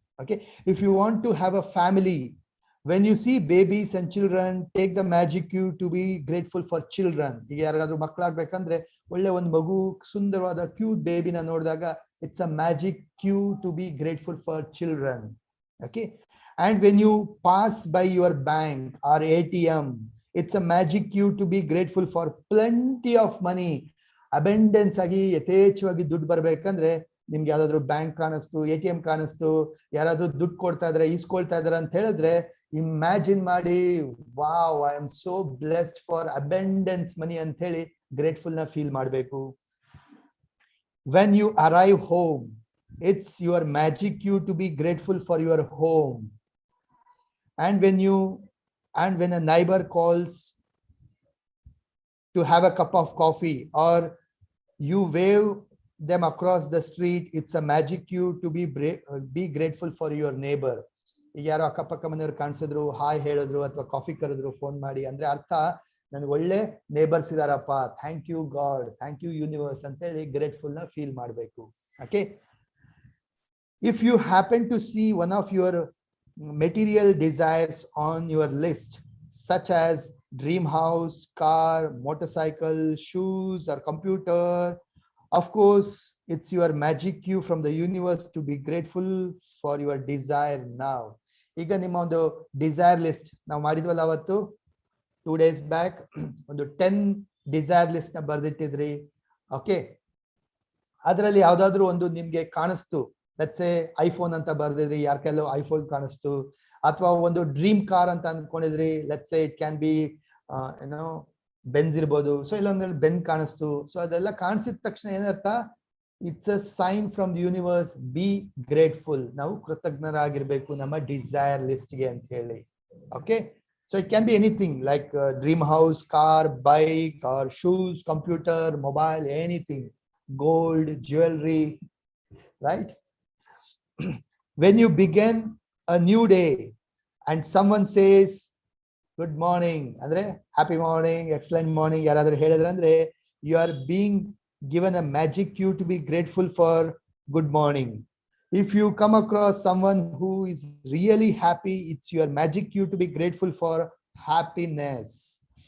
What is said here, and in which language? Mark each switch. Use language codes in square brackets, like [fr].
[en] Okay, if you want to have a family, when you see babies and children, take the magic cue to be grateful for children. [kn] ಈಗ ಯಾರಿಗಾದ್ರೂ ಮಕ್ಕಳಾಗ್ಬೇಕಂದ್ರೆ ಒಳ್ಳೆ ಒಂದು ಮಗು, ಸುಂದರವಾದ cute ಬೇಬಿನ ನೋಡಿದಾಗ [en] It's a magic cue to be grateful for children. Okay, and when you pass by your bank or ATM, it's a magic cue to be grateful for plenty of money. [kn] Abundance ಆಗಿ ಯಥೇಚ್ಛವಾಗಿ ದುಡ್ಡು ಬರ್ಬೇಕಂದ್ರೆ, ನಿಮ್ಗೆ ಯಾವ್ದಾದ್ರು bank ಕಾಣಿಸ್ತು, ATM ಕಾಣಿಸ್ತು, ಯಾರಾದ್ರೂ ದುಡ್ಡು ಕೊಡ್ತಾ ಇದಾರೆ, ಈಸ್ಕೊಳ್ತಾ ಇದಾರೆ ಅಂತ ಹೇಳಿದ್ರೆ, ಇಮ್ಯಾಜಿನ್ ಮಾಡಿ, [en] wow, I am so blessed for abundance money [kn] ಅಂತ ಹೇಳಿ ಗ್ರೇಟ್ಫುಲ್ ನ ಫೀಲ್ ಮಾಡಬೇಕು. [en] When you arrive home, it's your magic cue to be grateful for your home. And when a neighbor calls to have a cup of coffee or you wave them across the street, it's a magic cue to be grateful for your neighbor. [kn] ಈಗ ಯಾರೋ ಅಕ್ಕಪಕ್ಕ ಮನೆಯವ್ರು ಕಾಣಿಸಿದ್ರು, hi ಹೇಳಿದ್ರು ಅಥವಾ coffee ಕರೆದ್ರು phone ಮಾಡಿ ಅಂದ್ರೆ ಅರ್ಥ, ನನ್ಗೆ ಒಳ್ಳೆ neighbours ಇದಾರಪ್ಪ, [en] thank you God, thank you universe [kn] ಅಂತ ಹೇಳಿ ಗ್ರೇಟ್ಫುಲ್ ನ ಫೀಲ್ ಮಾಡಬೇಕು. [en] Okay, if you happen to see one of your material desires on your list, such as dream house, car, motorcycle, shoes or computer, of course it's your magic cue from the universe to be grateful for your desire now. [kn] ಈಗ ನಿಮ್ಮ ಒಂದು desire list ನಾವು ಮಾಡಿದ್ವಲ್ಲ ಅವತ್ತು 2 days back, ಒಂದು 10 desire list ನ ಬರ್ದಿಟ್ಟಿದ್ರಿ. Okay, ಅದರಲ್ಲಿ ಯಾವ್ದಾದ್ರು ಒಂದು ನಿಮ್ಗೆ ಕಾಣಿಸ್ತು, ಲೆಟ್ಸ್ ಸೇ ಐಫೋನ್ ಅಂತ ಬರ್ದಿದ್ರಿ, ಯಾರ ಕೈಲೋ ಐಫೋನ್ ಕಾಣಿಸ್ತು, ಅಥವಾ ಒಂದು ಡ್ರೀಮ್ ಕಾರ್ ಅಂತ ಅನ್ಕೊಂಡಿದ್ರಿ, [en] let's say it can be [kn] ಏನೋ ಬೆನ್ಸ್ ಇರ್ಬೋದು, ಸೊ ಇಲ್ಲೊಂದು ಬೆನ್ ಕಾಣಿಸ್ತು. ಸೊ ಅದೆಲ್ಲ ಕಾಣಿಸಿದ ತಕ್ಷಣ ಏನರ್ಥ? [en] it's a sign from the universe, be grateful, [kn] ನಾವು ಕೃತಜ್ಞರಾಗಿರ್ಬೇಕು ನಮ್ಮ ಡಿಸೈರ್ ಲಿಸ್ಟ್ಗೆ ಅಂತ ಹೇಳಿ. [en] Okay, so it can be anything like dream house, car, bike or shoes, computer, mobile, anything, gold, jewellery, right? When you begin a new day and someone says good morning, andre happy morning, excellent morning, [kn] yaradru helidre andre [en] you are being given a magic cue to be grateful for good morning. If you come across someone who is really happy, it's your magic cue to be grateful for happiness.